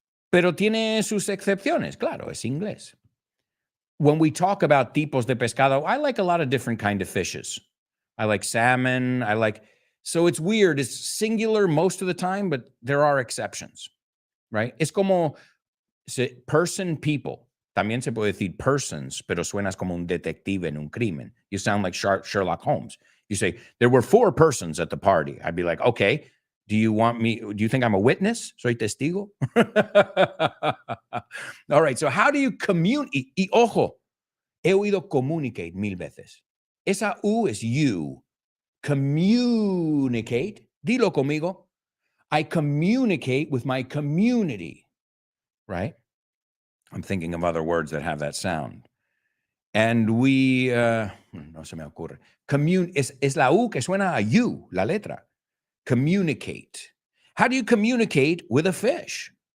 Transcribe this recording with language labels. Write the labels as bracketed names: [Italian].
[Spanish] Pero tiene sus excepciones, claro, es inglés. [English] When we talk about [Spanish] tipos de pescado, [English] I like a lot of different kind of fishes. I like salmon, so it's weird. It's singular most of the time, but there are exceptions, right? [Spanish] Es como person, people. También se puede decir persons, pero suenas como un detective en un crimen. [English] You sound like Sherlock Holmes. You say, there were 4 persons at the party. I'd be like, okay, do you think I'm a witness? [Spanish] Soy testigo? [English] All right, so how do you communicate? [Spanish] Y ojo, he oído communicate 1000 veces. Esa U es you. Communicate. Dilo conmigo. [English] I communicate with my community, right? I'm thinking of other words that have that sound. And we, [Spanish] no se me ocurre. Es la U que suena a you, la letra. [English] Communicate. How do you communicate with a fish?